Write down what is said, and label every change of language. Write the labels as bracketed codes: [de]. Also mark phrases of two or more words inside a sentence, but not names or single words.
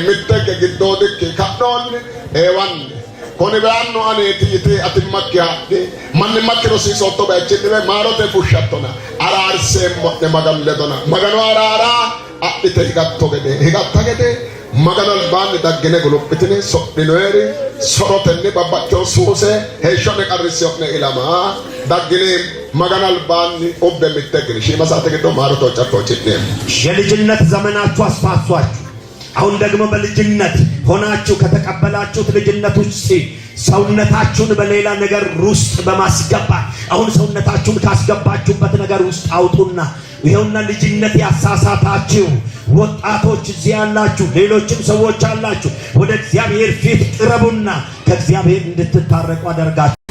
[sid] mittege giddoodikki ka'noonni eewanni koni beanno aneeti yite atimmakki haadhe manni makki rosiisotto bayichinniwe maarote fushshattona araarseemmo'ne maganu ledona maganu araaraa adhite higatta gede maganu albaanni daggine guluphitine sodhinoeri sorotenni babbaxxeyo suuse heeshshonne qarriseyo'ne ilama daggine maganu albaanni ubbe mitteggine shiima saate giddo maarote ጫቶችኔም [am] የልጅነት ዘመናችሁ አስፋቷችሁ አሁን ደግሞ በልጅነት ሆናችሁ ከተቀበላችሁት ልጅነት ውስጥ ሰውነታችሁን በሌላ ነገር ውስጥ በማስገባት አሁን ሰውነታችሁን ካስገባችሁበት ነገር ውስጥ አውጡና ይሄውና ልጅነት ያሳሳታችሁ ወጣቶች እዚህ ያላችሁ ሌሎችም ሰዎች አላችሁ ወደ እግዚአብሔር ፊት ቅረቡና ከእግዚአብሔር እንድትታረቁ አደርጋችሁ።